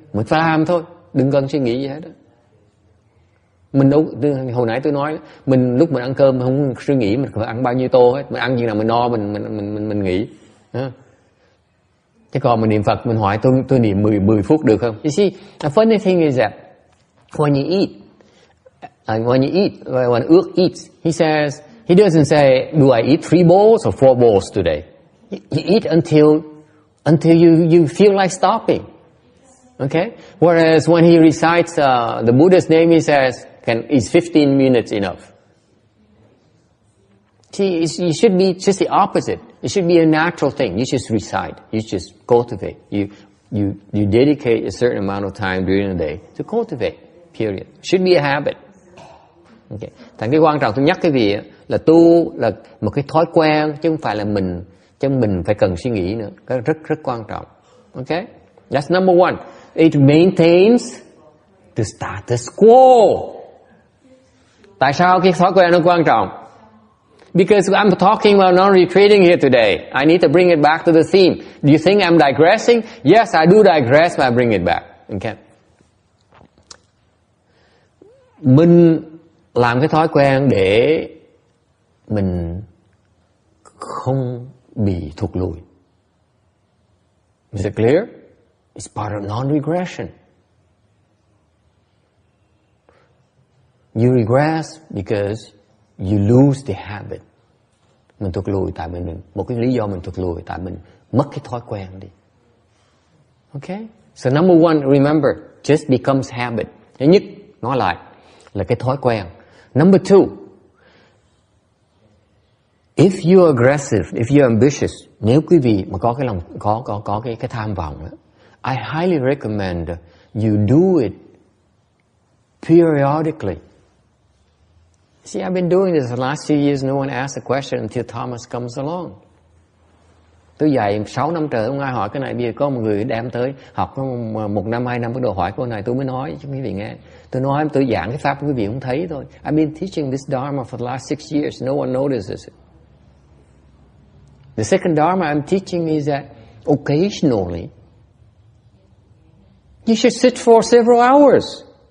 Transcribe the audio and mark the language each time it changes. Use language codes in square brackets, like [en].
[vi] Mình phải làm thôi, đừng cần suy nghĩ gì hết đó. Mình đâu, hồi nãy tôi nói mình lúc mình ăn cơm không suy nghĩ mình phải ăn bao nhiêu tô hết, mình ăn gì nào mình no mình nghĩ. Chứ còn mình niệm Phật mình hỏi tôi niệm 10 phút được không? [en] You see, the funny thing is that when you eat, when Ước eats, he says, he doesn't say, do I eat 3 bowls or 4 bowls today? You eat until you feel like stopping. Okay? Whereas when he recites the Buddha's name, he says, is 15 minutes enough? See, it should be just the opposite. It should be a natural thing. You just recite. You just cultivate. You dedicate a certain amount of time during the day to cultivate. Period. Should be a habit. Okay. [vi] Thành cái quan trọng tôi nhắc cái vị là tu là một cái thói quen chứ không phải là mình phải cần suy nghĩ nữa. Cái rất quan trọng. [en] Okay? That's number one. It maintains the status quo. [vi] Tại sao cái thói quen nó quan trọng? [en] Because I'm talking about non-retreating here today. I need to bring it back to the theme. Do you think I'm digressing? Yes, I do digress, but I bring it back. Okay. [vi] Mình làm cái thói quen để mình không bị thụt lùi. [en] Is it clear? It's part of non-regression. You regress because you lose the habit. [vi] Mình thụt lùi tại mình một cái lý do mình thụt lùi tại mình mất cái thói quen đi. [en] Okay? So number one, remember, just becomes habit. [vi] Thứ nhất, nói lại là cái thói quen. [en] Number two, if you're aggressive, if you're ambitious, [vi] nếu quý vị mà có cái lòng có cái tham vọng đó, [en] I highly recommend you do it periodically. See, I've been doing this the last few years. No one asked a question until Thomas comes along. [vi] Tôi dạy 6 năm trời, không ai hỏi cái này. Bây giờ có một người đem tới học 1 năm, 2 năm bắt đầu hỏi câu này, tôi mới nói cho quý vị nghe. Tôi nói, tôi giảng cái pháp quý vị không thấy thôi. [en] I've been teaching this Dharma for the last 6 years. No one notices it. The second Dharma I'm teaching is that occasionally you should sit for several hours.